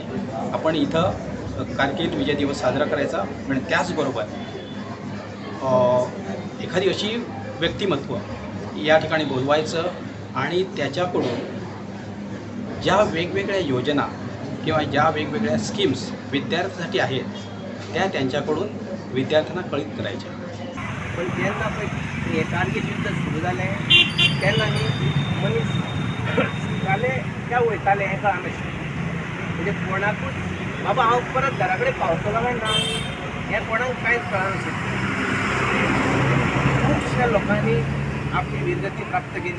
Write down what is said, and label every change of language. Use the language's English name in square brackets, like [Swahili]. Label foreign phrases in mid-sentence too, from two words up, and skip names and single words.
[Marathi] आपण इथं कारगिल विजय दिवस साजरा करायचा आणि त्याचबरोबर एखादी अशी व्यक्तिमत्व या ठिकाणी बोलवायचं आणि त्याच्याकडून ज्या वेगवेगळ्या योजना किंवा ज्या वेगवेगळ्या स्कीम्स विद्यार्थ्यांसाठी आहेत त्या त्यांच्याकडून विद्यार्थ्यांना कळीत करायच्या. [Konkani] पण जेन्ना पळय हे कारगिल युद्ध सुरू जालें तेन्ना न्ही मनीस जाले त्या वयताले हें कळनाशिल्लें. म्हणजे कोणाकूच बाबा हांव परत घरा कडेन पावतलो काय ना हें कोणाक कांयच कळनाशिल्लें. खुबश्या लोकांनी आपली वीरगती प्राप्त केली.